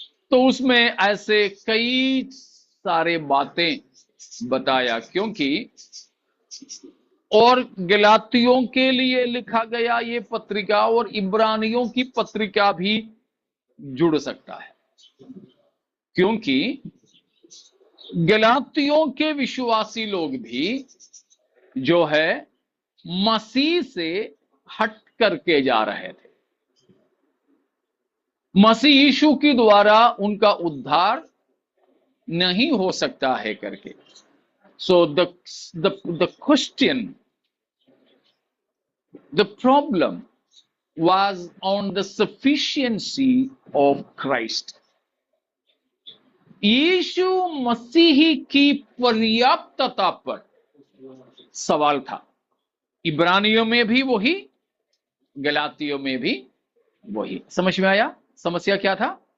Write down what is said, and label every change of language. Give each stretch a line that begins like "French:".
Hindi: तो उसमें ऐसे कई सारे बातें बताया, क्योंकि और गलातियों के लिए लिखा गया ये पत्रिका और इब्रानियों की पत्रिका भी जुड़ सकता है, क्योंकि गलातियों के विश्वासी लोग भी जो है मसीह से हट करके जा रहे थे। मसीह यीशु के द्वारा उनका उद्धार नहीं हो सकता है करके।
English: So the question, the problem was on the sufficiency of Christ.
Hindi: यीशु मसीह की पर्याप्तता पर सवाल था। इब्रानियों में भी वही, गलातियों में भी वही। समझ में आया समस्या क्या था?